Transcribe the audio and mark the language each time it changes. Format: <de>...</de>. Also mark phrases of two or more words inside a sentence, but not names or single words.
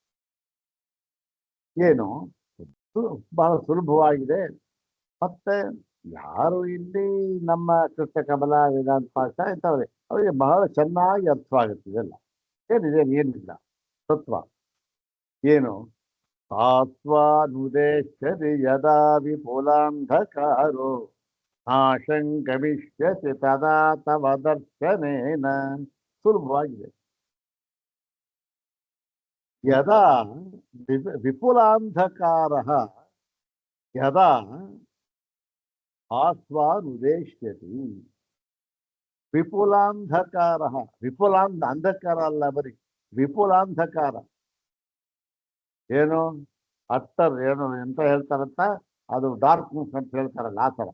<kn>ಏನು ಬಹಳ ಸುಲಭವಾಗಿದೆ. ಮತ್ತೆ ಯಾರು ಇಲ್ಲಿ ನಮ್ಮ ಕೃಷ್ಣ ಕಮಲ ವೇದಾಂತ ಪಾಠ ಇಂಥವ್ರೆ ಅವರಿಗೆ ಬಹಳ ಚೆನ್ನಾಗಿ ಅರ್ಥವಾಗುತ್ತಿದೆಲ್ಲ. ಏನಿಲ್ಲ ತತ್ವ ಏನು,</kn> <sa>ಆತ್ವಾನುದೇಶ್ಯತಿ ಯದಾ ವಿಪುಲಾಂಧಕಾರೋ ನಾಶಂ ಗಮಿಷ್ಯತಿ ತದಾ ತವ ದರ್ಶನೇನ.</sa> <kn>ಸುಲಭವಾಗಿದೆ.</kn> <sa>ಯದಾ ವಿಪುಲಾಂಧಕಾರ ಯದಾ ಆಸ್ವಾನುದೇಶ್ಯತಿ.</sa> <kn>ವಿಪುಲಾಂಧಕಾರ, ಅಂಧಕಾರ ಅಲ್ಲ, ಬರೀ ವಿಪುಲಾಂಧಕಾರ. ಏನು ಅಟ್ಟರ್ ಏನು ಎಂತ ಹೇಳ್ತಾರಂತ, ಅದು ಡಾರ್ಕ್ನೆಸ್ ಅಂತ ಹೇಳ್ತಾರಲ್ಲ ಆ ಥರ.</kn>